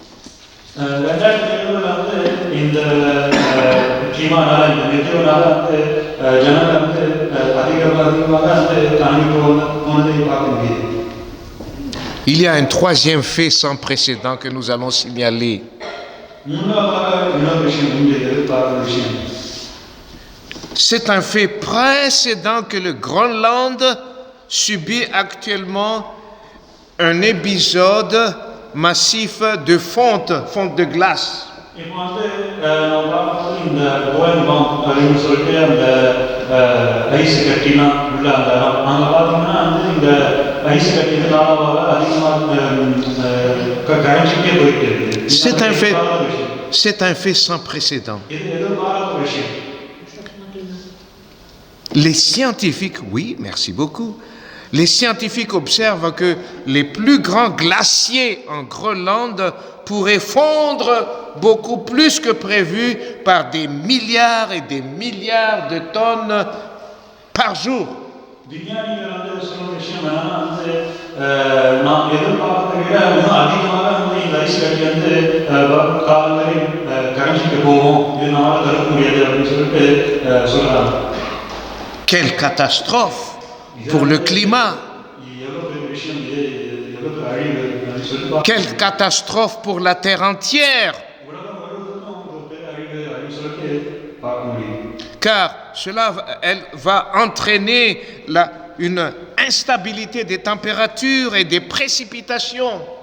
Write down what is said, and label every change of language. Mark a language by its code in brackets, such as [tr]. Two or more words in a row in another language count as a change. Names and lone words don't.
[fr] Il y a un troisième fait sans précédent que nous allons signaler. C'est un fait précédent que le Groenland subit actuellement un épisode massif de fonte de glace. [ta] இப்போ வந்து நம்ம பார்க்கும்போது இந்த கோயம்பம் அப்படின்னு சொல்லிட்டு அந்த ஐஸ் கட்டிலாம் உள்ள அந்த இடம் அங்கே பார்த்தீங்கன்னா வந்து இந்த ஐஸ் கட்டி காலமாக அதிகமாக கரைஞ்சிட்டே போயிட்டு இருக்கு. [fr] C'est un fait sans précédent. [ta] இது எதிர்பாராத விஷயம். [fr] Les scientifiques, oui, merci beaucoup. Les scientifiques observent que les plus grands glaciers en Groenland pourraient fondre beaucoup plus que prévu par des milliards et des milliards de tonnes par jour. [ta] விஞ்ஞானிகள் வந்து சொல்ற விஷயம் என்னன்னா வந்து நாம் எதிர்பார்த்ததை விட இன்னும் அதிகமாக வந்து இந்த ஐஸ் கட்டி வந்து காலங்களில் கரைஞ்சிட்டு போகும், இது நம்மளால் தடுக்க முடியாது அப்படின்னு சொல்லிட்டு சொல்றாங்க. [fr] Quelle catastrophe pour le climat! Quelle catastrophe pour la terre entière! Car cela elle va entraîner une instabilité des températures et des précipitations.